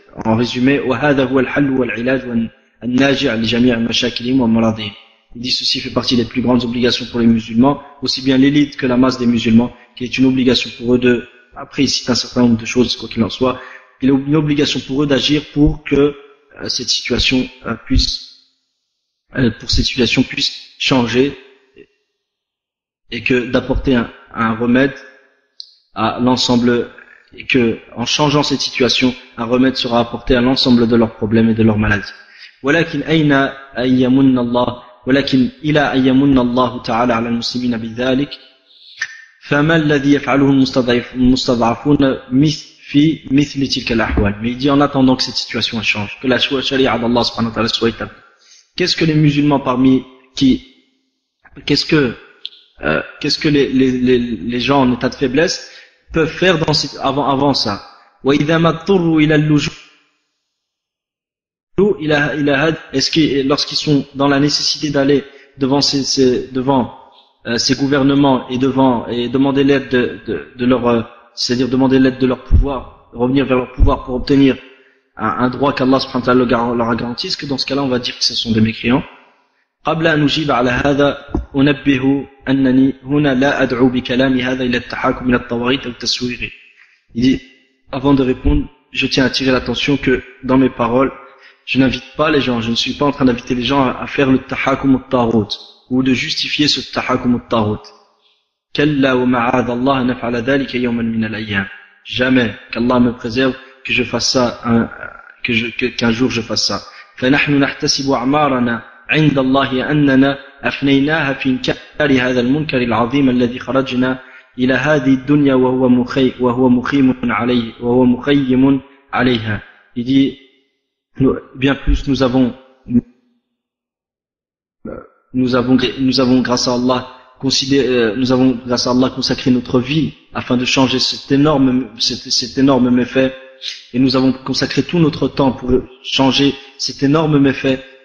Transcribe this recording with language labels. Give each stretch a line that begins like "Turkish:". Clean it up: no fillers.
French: En résumé,
Arabic: وهذا هو الحل والعلاج الناجع لجميع مشاكلهم ومراضهم.
French: Il dit ceci fait partie des plus grandes obligations pour les musulmans, aussi bien l'élite que la masse des musulmans, qui est une obligation pour eux après il cite un certain nombre de choses, quoi qu'il en soit, il est une obligation pour eux d'agir pour que cette situation puisse changer et que d'apporter un remède à l'ensemble, et que en changeant cette situation, un remède sera apporté à l'ensemble de leurs problèmes et de leurs maladies.
Arabic: ولكن أين أن يمن الله ولكن إلى أن يمن الله تعالى على المسلمين بذلك فما الذي يفعله المستضعفون في مثل تلك الأحوال.
French: Mais il dit en attendant que cette situation change, que la charia d'Allah subhanahu wa ta'ala soit établie. Qu'est-ce que les musulmans qu'est-ce que les gens en état de faiblesse peuvent faire avant ça?
Arabic: وإذا ما اضطروا إلى اللجوء
French: est-ce que lorsqu'ils sont dans la nécessité d'aller devant ces gouvernements et demander l'aide de leur c'est-à-dire demander l'aide de leur pouvoir, revenir vers leur pouvoir pour obtenir un droit qu'Allah subhanahu wa ta'ala leur a garanti, est-ce que dans ce cas-là on va dire que ce sont des mécréants?
Arabic: قبل أن أجيب على هذا أنبه أنني هنا لا أدعو بكلامي هذا إلى التحاكم إلى الطواغيت أو التسويغ.
French: Il dit, avant de répondre, je tiens à attirer l'attention que dans mes paroles, je n'invite pas les gens, je ne suis pas en train d'inviter les gens à faire le tahakum al-taghut ou de justifier ce tahakum al-taghut.
Arabic: كلا ومعاذ الله نفعل ذلك يوما من الأيام.
French: Jamais qu'Allah me préserve que je fasse ça, qu'un jour je fasse ça.
Arabic: فنحن نحتسب أعمارنا عند الله أننا أفنيناها في إنكار هذا المنكر العظيم الذي خرجنا إلى هذه الدنيا وهو مخيم عليها.
French: Il dit, bien plus nous avons grâce à Allah consacré notre vie afin de changer cet énorme méfait, et nous avons consacré tout notre temps pour changer cet énorme méfait.